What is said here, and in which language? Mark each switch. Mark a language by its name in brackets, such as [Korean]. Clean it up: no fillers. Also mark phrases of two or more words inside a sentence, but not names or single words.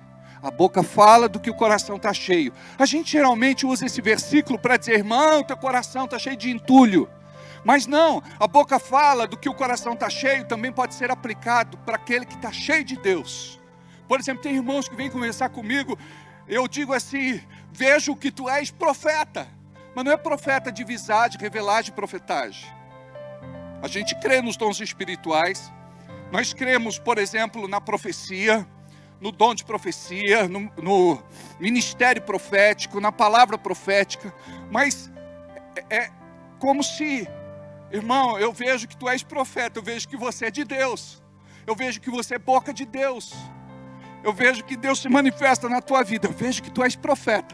[Portuguese] A boca fala do que o coração está cheio. A gente geralmente usa esse versículo para dizer, irmão, teu coração está cheio de entulho. Mas não, a boca fala do que o coração está cheio, também pode ser aplicado para aquele que está cheio de Deus. Por exemplo, tem irmãos que vêm conversar comigo, eu digo assim, vejo que tu és profeta. Mas não é profeta de visagem, revelagem e profetagem. A gente crê nos dons espirituais. Nós cremos, por exemplo, na profecia, no dom de profecia, no ministério profético, na palavra profética. Mas é como se... Irmão, eu vejo que tu és profeta, eu vejo que você é de Deus, eu vejo que você é boca de Deus, eu vejo que Deus se manifesta na tua vida, eu vejo que tu és profeta.